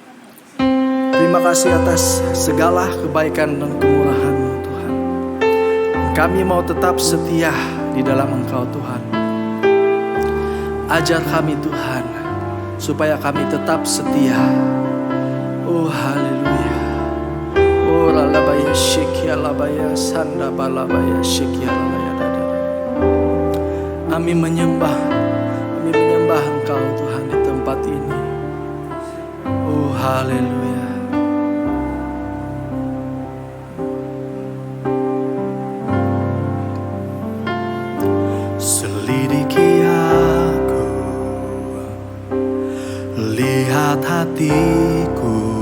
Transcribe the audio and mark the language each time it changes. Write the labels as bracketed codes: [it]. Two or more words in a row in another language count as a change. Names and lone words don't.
[id] Terima kasih atas segala kebaikan dan kemurahan-Mu Tuhan. Kami mau tetap setia di dalam Engkau Tuhan. Ajar kami Tuhan, supaya kami tetap setia. Oh haleluya. Oh lalabaya syikia labaya sanda balabaya syikia labaya dada. Kami menyembah Engkau Tuhan di tempat ini. Oh haleluya. Selidiki aku, lihat hatiku,